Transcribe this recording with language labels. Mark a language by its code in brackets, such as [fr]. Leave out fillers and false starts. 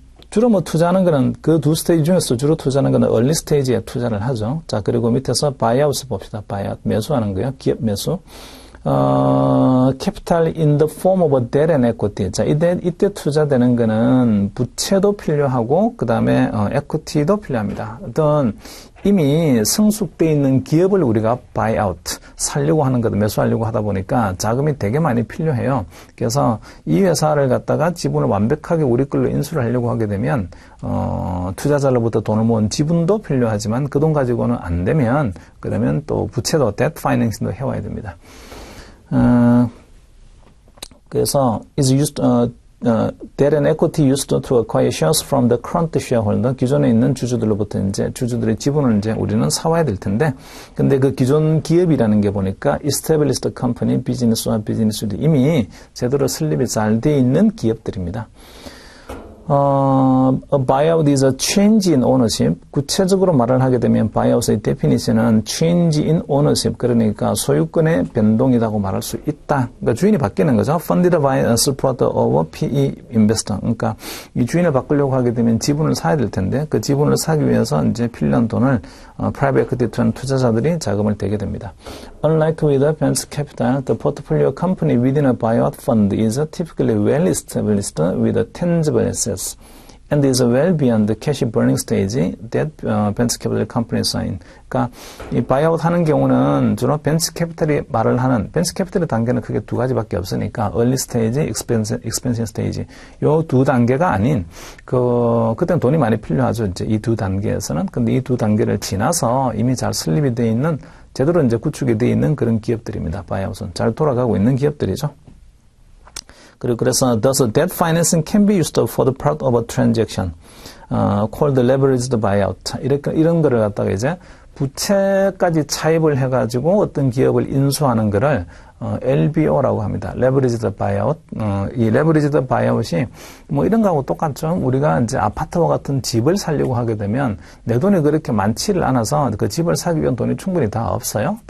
[ko] 주로 뭐 투자하는 거는 그 두 스테이지 중에서 주로 투자하는 거는 early 스테이지에 투자를 하죠. 자 그리고 밑에서 buyout 봅시다. buyout 매수하는 거예요. 기업 매수. [en] capital in the form of debt and equity. [ko] 자, 이때 투자되는 거는 부채도 필요하고, 그 다음에, equity도 필요합니다. 어떤 이미 성숙되어 있는 기업을 우리가 buy out, 살려고 하는 거다, 매수하려고 하다 보니까 자금이 되게 많이 필요해요. 그래서 이 회사를 갖다가 지분을 완벽하게 우리 걸로 인수를 하려고 하게 되면, 투자자로부터 돈을 모은 지분도 필요하지만 그 돈 가지고는 안 되면, 그러면 또 부채도 debt financing도 해와야 됩니다. 그래서 [en] is used debt and equity used to acquire shares from the current shareholder. [ko] 기존에 있는 주주들로부터 이제 주주들의 지분을 이제 우리는 사와야 될 텐데, 근데 그 기존 기업이라는 게 보니까 established company, 비즈니스와 비즈니스도 이미 제대로 설립이 잘 돼 있는 기업들입니다. [en] A buyout is a change in ownership. [ko] 구체적으로 말을 하게 되면 buyout의 definition은 [en] change in ownership, [ko] 그러니까 소유권의 변동이라고 말할 수 있다. 그러니까 주인이 바뀌는 거죠. [en] Funded by a supporter of PE investor. [ko] 그러니까 이 주인을 바꾸려고 하게 되면 지분을 사야 될 텐데 그 지분을 사기 위해서 이제 필요한 돈을 private equity 투자자들이 자금을 대게 됩니다. [en] Unlike with a venture capital, the portfolio company within a buyout fund is typically well established with a tangible assets. And is well beyond the cash burning stage that venture capital companies are in. [ko] 그러니까 이 바이아웃 하는 경우는 주로 벤처 캐피탈이 말을 하는 벤처 캐피탈의 단계는 크게 두 가지밖에 없으니까 early stage, expansion stage 요 두 단계가 아닌 그때는 돈이 많이 필요하죠. 이제 이 두 단계에서는. 근데 이 두 단계를 지나서 이미 잘 설립이 돼 있는 제대로 이제 구축이 돼 있는 그런 기업들입니다. 바이아웃은 잘 돌아가고 있는 기업들이죠. 그리고 그래서 [en] thus debt financing can be used for the part of a transaction called leveraged buyout. [ko] 이런 거를 갖다가 이제 부채까지 차입을 해가지고 어떤 기업을 인수하는 거를 LBO라고 합니다. Leveraged Buyout. 이 Leveraged Buyout이 뭐 이런 거하고 똑같죠. 우리가 이제 아파트와 같은 집을 사려고 하게 되면 내 돈이 그렇게 많지를 않아서 그 집을 사기 위한 돈이 충분히 다 없어요.